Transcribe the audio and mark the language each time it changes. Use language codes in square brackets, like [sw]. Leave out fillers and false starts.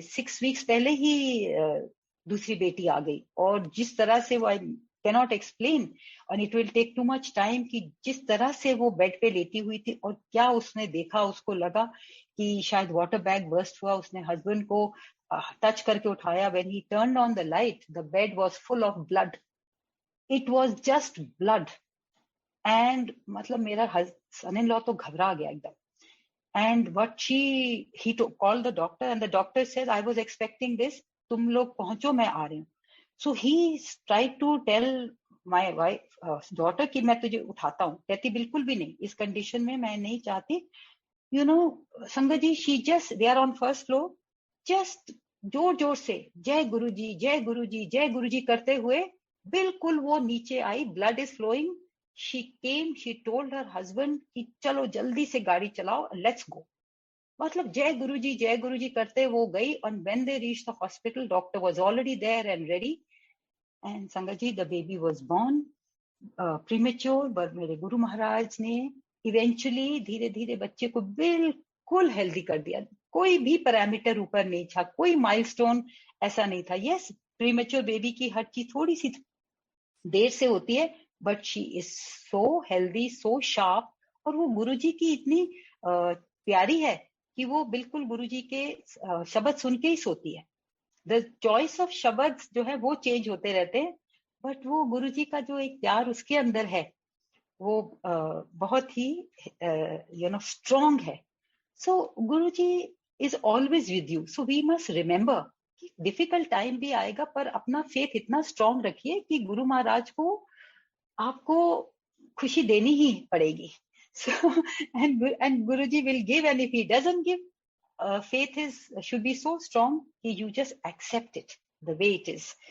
[hi] 6 weeks पहले ही दूसरी बेटी आ गई, और जिस तरह से वो, [en] I cannot explain और it will take too much time, [hi] कि जिस तरह से वो बेड पे लेटी हुई थी और क्या उसने देखा, उसको लगा कि शायद वाटर बैग बर्स्ट हुआ। उसने हस्बैंड को टच करके उठाया। [en] When he turned on the light, the bed was full of blood, it was just blood. [hi] And मतलब मेरा सन इन लॉ तो घबरा गया एकदम। [en] And what he called the doctor, and the doctor said, I was expecting this. [hi] तुम लोग पहुंचो, मैं आ रही हूँ. [en] So he tried to tell my wife, daughter, [hi] कि मैं तुझे उठाता हूँ. कहती बिल्कुल भी नहीं, इस कंडीशन में मैं नहीं चाहती. [en] You know, [hi] संगत जी, [en] they are on first floor, just [hi] जोर जोर से जय गुरु जी, जय गुरु जी, जय गुरु जी करते हुए बिल्कुल वो नीचे आई. [en] Blood is flowing. She came, she told her husband [hi] कि चलो जल्दी से गाड़ी चलाओ, [en] let's go. [hi] मतलब जय गुरु जी करते वो गई. [en] And when they reached the hospital, doctor was already there and ready. [hi] And संगत जी, [en] the baby was born premature, but [hi] मेरे गुरु महाराज ने eventually धीरे धीरे बच्चे को बिल्कुल हेल्दी कर दिया. कोई भी पैरामीटर ऊपर नहीं था, कोई माइलस्टोन ऐसा नहीं था. यस, प्रीमेच्योर बेबी की हर चीज थोड़ी सी देर से होती है, [en] But she is so healthy, so sharp. [hi] और वो गुरुजी की इतनी प्यारी है कि वो बिल्कुल गुरुजी के शब्द सुन के ही सोती है. द चॉइस ऑफ शब्द जो है वो चेंज होते रहते हैं, बट वो गुरुजी का जो एक प्यार उसके अंदर है वो बहुत ही स्ट्रॉन्ग है. [en] So Guruji is always with you. So we must remember [hi] कि डिफिकल्ट टाइम भी आएगा, पर अपना फेथ इतना स्ट्रॉन्ग रखिए कि गुरु महाराज को आपको खुशी देनी ही पड़ेगी. [en] So and Guruji will give, and if he doesn't give, faith should be so strong that you just accept it the way it is.